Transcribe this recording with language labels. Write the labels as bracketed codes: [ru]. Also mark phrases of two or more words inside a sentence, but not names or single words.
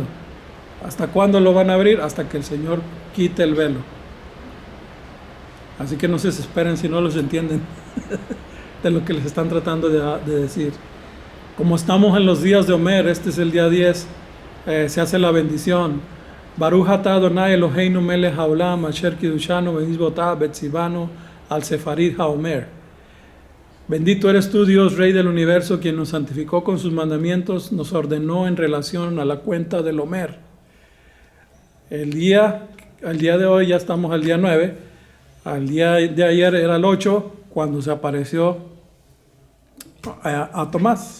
[es] ¿Hasta cuándo lo van a abrir? Hasta que el Señor quite el velo. Así que no se desesperen si no los entienden de lo que les están tratando de decir. Como estamos en los días de Omer, este es el día 10, se hace la bendición. [he] ברוך אתה אדוני אלוהינו מלך העולם אשר קידשנו במצוותיו וציוונו על ספירת העומר. [es] Bendito eres tú, Dios, Rey del universo, quien nos santificó con sus mandamientos, nos ordenó en relación a la cuenta del Omer. Al día de hoy ya estamos al día 9, al día de ayer era el 8, cuando se apareció a Tomás.